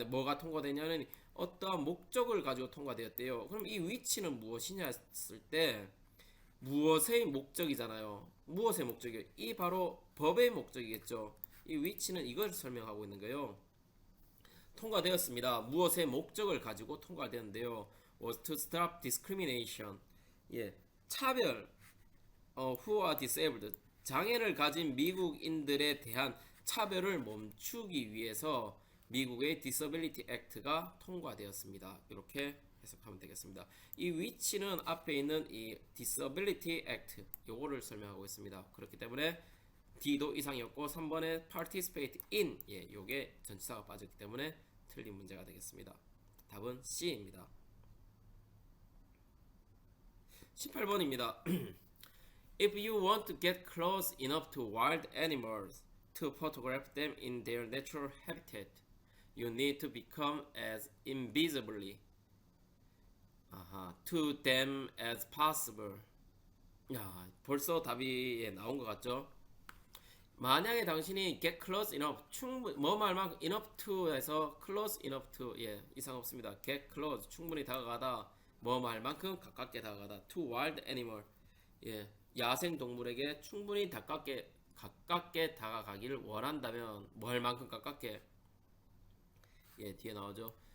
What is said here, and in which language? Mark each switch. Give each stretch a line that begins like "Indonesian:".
Korean: 근데 뭐가 통과되냐는 어떠한 목적을 가지고 통과되었대요. 그럼 이 which는 무엇이냐 했을 때 무엇의 목적이잖아요. 무엇의 목적이요? 이 바로 법의 목적이겠죠. 이 which는 이걸 설명하고 있는 거예요. 통과되었습니다. 무엇의 목적을 가지고 통과되었는데요.
English: was to stop discrimination.
Korean: 예, 차별.
English: who are disabled.
Korean: 장애를 가진 미국인들에 대한 차별을 멈추기 위해서 미국의 Disability Act가 통과되었습니다. 이렇게 해석하면 되겠습니다. 이 which는 앞에 있는 이 Disability Act 요거를 설명하고 있습니다. 그렇기 때문에 D도 이상이었고 3번에 participate in 예, 요게 전치사가 빠졌기 때문에 틀린 문제가 되겠습니다. 답은 C입니다. 18번입니다.
English: If you want to get close enough to wild animals to photograph them in their natural habitat, you need to become as invisibly to them as possible.
Korean: 야, 벌써 답이 나온 것 같죠? 만약에 당신이
English: get close enough
Korean: 충분 뭐 말만 enough to 해서
English: close enough to
Korean: 예 이상 없습니다.
English: get close
Korean: 충분히 다가가다 뭐 말만큼 가깝게 다가가다
English: to wild animal
Korean: 예 야생 동물에게 충분히 가깝게 다가가기를 원한다면 뭐 할 만큼 가깝게 예 뒤에 나오죠.